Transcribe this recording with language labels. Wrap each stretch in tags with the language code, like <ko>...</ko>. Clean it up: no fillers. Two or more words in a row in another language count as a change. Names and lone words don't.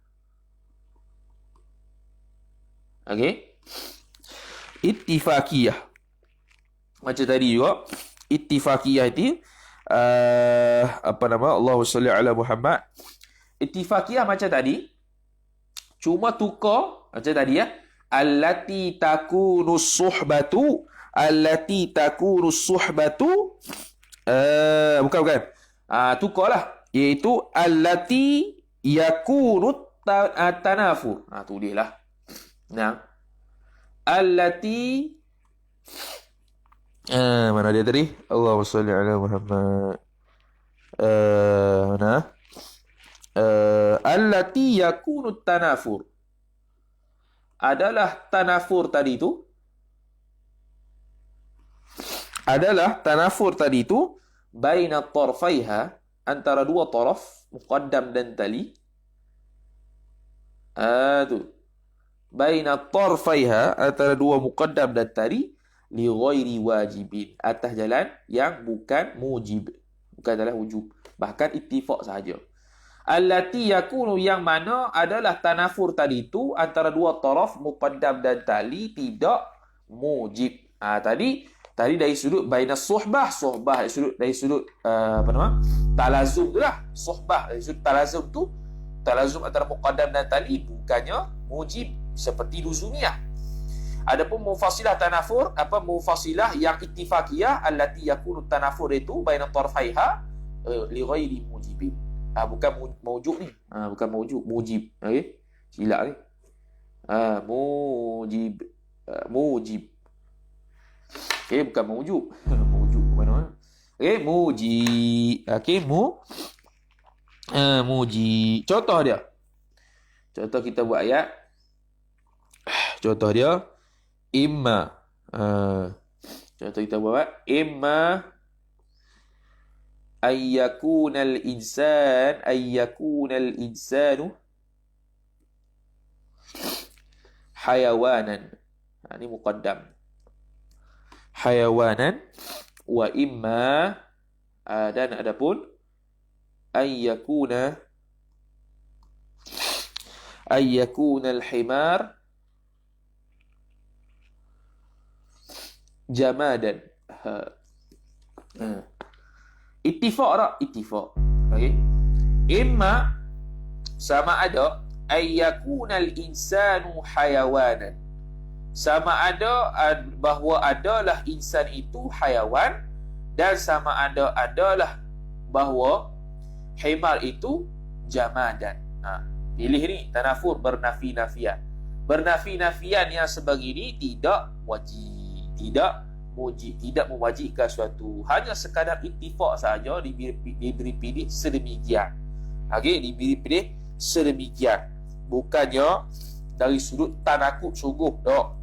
<ms>Okey. Ittifaqiyah. Macam tadi juga. Ittifaqiyah itu,</ms> <ar>اللهم صل على محمد.</ar> <ms>Ittifaqiyah macam tadi. Cuma tukar macam tadi ya.</ms> <ar>التي تكون صحبة.</ar> <ms>Bukan. Tukarlah. Iaitu</ms> <ar>التي يكون تنافر.</ar> <ms>Tulislah. Nah. allati mana dia tadi?</ms> <ar>اللهم صل على محمد. Mana? التي يكون تنافر.</ar> <ms>Adalah tanafur tadi tu.</ms> <ar>بين طرفيها,</ar> <ms>antara dua taraf, muqaddam dan tali. Tu.</ms> <ar>بين طرفيها,</ar> <ms>antara dua muqaddam dan tali,</ms> <ar>لغير واجب,</ar> <ms>atas jalan yang bukan mujib, bukan jalan wujub, bahkan ittifaq sahaja.</ms> <ar>التي يكون,</ar> <ms>yang mana adalah tanafur tadi tu antara dua taraf muqaddam dan tali tidak mujib. Tadi dari sudut</ms> <ar>بين صحبة</ar> <ms>dari sudut apa nama? Talazum tu lah. Suhbah dari sudut talazum antara muqaddam dan tali bukannya mujib seperti luzumiyah. Adapun mufassilah tanafur, mufassilah yang ittifaqiyah,</ms> <ar>التي يكون تنافر</ar> <ms>itu</ms> <ar>بين طرفيها لغير موجب.</ar> <ms>Bukan mawjud ni. Bukan mawjud, mujib. Okey. Silap ni. Mujib. Okey, bukan mawjud. Mawjud ke mana? Okey, mujib. Okey, mujib. Contoh dia. Contoh kita buat ayat. Contoh dia imma. Contoh kita buat</ms> <ar>إما أن يكون الإنسان حيوانا.</ar> <ms>Ini muqaddam.</ms> <ar>حيوانا وإما,</ar> <ms>dan adapun</ms> <ar>أن يكون الحمار جمادا.</ar> <ms>Ittifaq tak? Ittifaq. Okey. Imma sama ada</ms> <ar>أن يكون الإنسان حيوانا.</ar> <ms>Sama ada bahawa adalah insan itu hayawan, dan sama ada adalah bahawa himar itu jamadan. Pilih ni tanafur bernafi-nafian. Bernafi-nafian yang sebegini tidak wajib, tidak mujib, tidak mewajibkan suatu, hanya sekadar ittifaq saja, diberi pilih sedemikian. Okey, diberi pilih sedemikian, bukannya dari sudut tanakut sungguh dak.</ms>